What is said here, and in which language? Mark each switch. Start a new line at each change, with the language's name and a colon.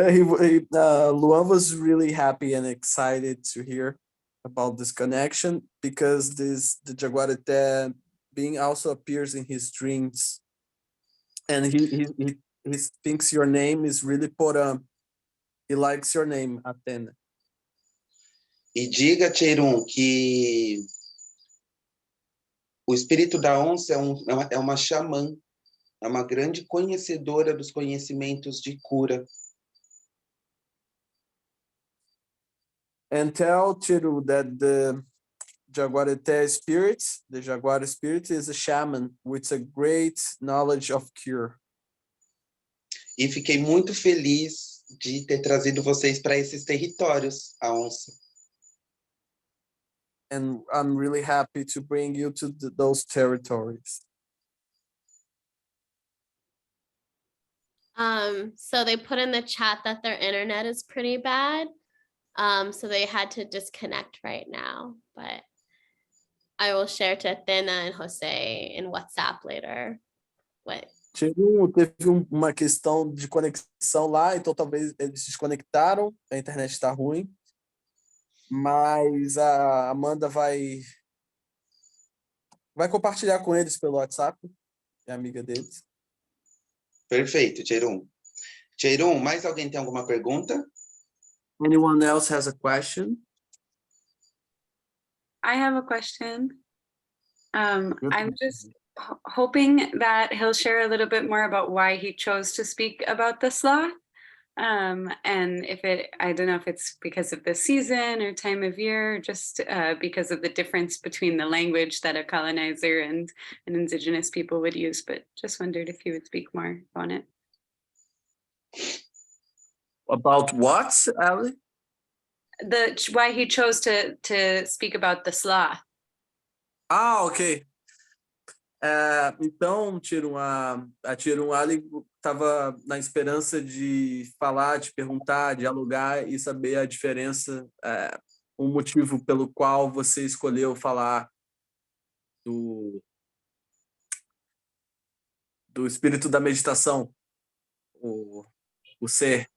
English: Luan was really happy and excited to hear about this connection, because the Jaguareté being also appears in his dreams, and he thinks your name is really Porã. He likes your name, Atena.
Portuguese: E diga, Tcherum, que o espírito da onça é uma xamã, é uma grande conhecedora dos conhecimentos de cura.
English: And tell Chiru that the Jaguareté spirit, the Jaguar spirit, is a shaman with a great knowledge of cure.
Portuguese: E fiquei muito feliz de ter trazido vocês para esses territórios, a onça.
English: And I'm really happy to bring you to those territories. So they put in the chat that their internet is pretty bad. So they had to disconnect right now, but I will share to Athena and Jose in WhatsApp later. What?
Portuguese: Teve uma questão de conexão lá, então talvez eles se desconectaram, a internet está ruim, mas a Amanda vai compartilhar com eles pelo WhatsApp, é amiga deles. Perfeito, Tcherum. Tcherum, mais alguém tem alguma pergunta?
English: Anyone else has a question? I have a question. Good. I'm just hoping that he'll share a little bit more about why he chose to speak about the sloth. And I don't know if it's because of the season or time of year, or just because of the difference between the language that a colonizer and an indigenous people would use, but just wondered if you would speak more on it. About what, Ali? Why he chose to speak about the sloth. Ah, ok.
Portuguese: Então, a Tirum Ali estava na esperança de falar, de perguntar, dialogar e saber a diferença, o motivo pelo qual você escolheu falar do espírito da meditação, o ser.